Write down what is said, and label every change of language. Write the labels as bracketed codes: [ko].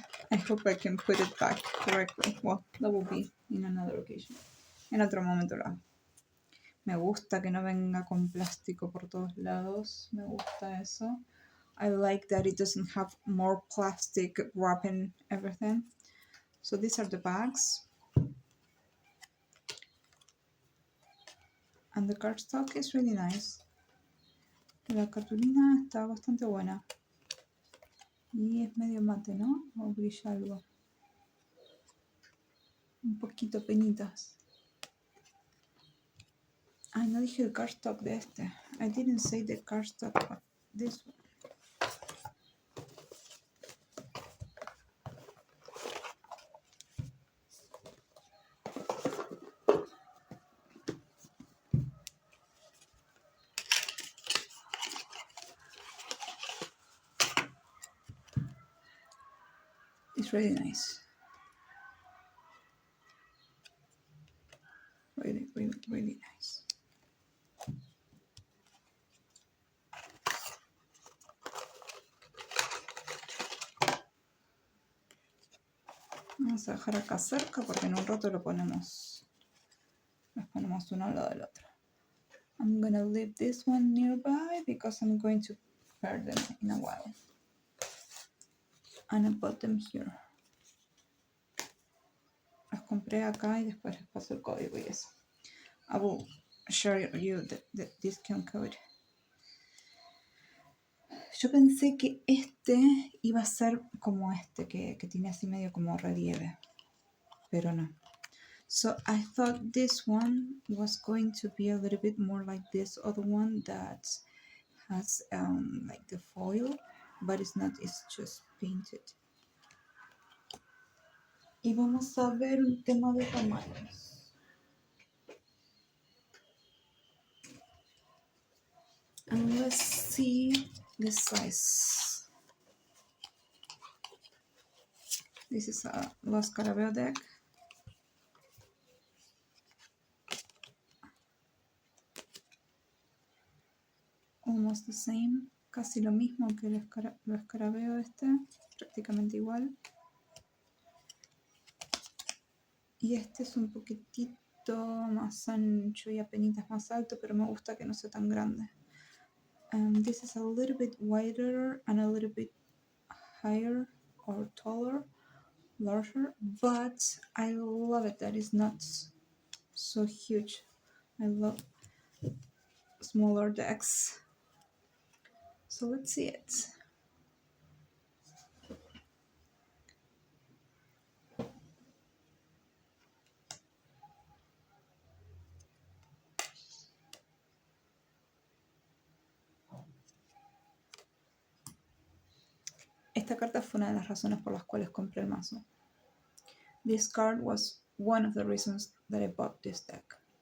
[en] I hope I can put it back correctly. Well, that will be in another occasion. [es] En otro momento lo hago. Me gusta que no venga con plástico por todos lados. Me gusta eso. [en] I like that it doesn't have more plastic wrapping everything. So these are the bags. And the cardstock is really nice. [es] La cartulina está bastante buena. Y es medio mate, ¿no? O brilla algo. Un poquito penitas. Ay, no dije el cardstock de este. [en] I didn't say the cardstock of this one. It's really nice. Really, really, really nice. [es] Vamos a dejar acá cerca porque en un rato los ponemos uno al lado del otro. [en] I'm gonna leave this one nearby because I'm going to pair them in a while. And I bought them here. [es] Los compré acá y después les paso el código y eso. [en] I will share you the discount code. [es] Yo pensé que este iba a ser como este, que tiene así medio como relieve, pero no. [en] So I thought this one was going to be a little bit more like this other one that has like the foil, but it's not, it's just painted. [es] Y vamos a ver un tema de tamaños. [en] And let's see the size. This is a Los Carabeo deck. Almost the same, [es] casi lo mismo que el escarabeo este, prácticamente igual. Y este es un poquitito más ancho y apenitas más alto, pero me gusta que no sea tan grande. [en] This is a little bit wider and a little bit higher or taller, larger, but I love it that it's not so huge. I love smaller decks. So let's see it. [es] Esta carta fue una de las razones por las cuales compré el mazo. [en] This card was one of the reasons that I bought this deck.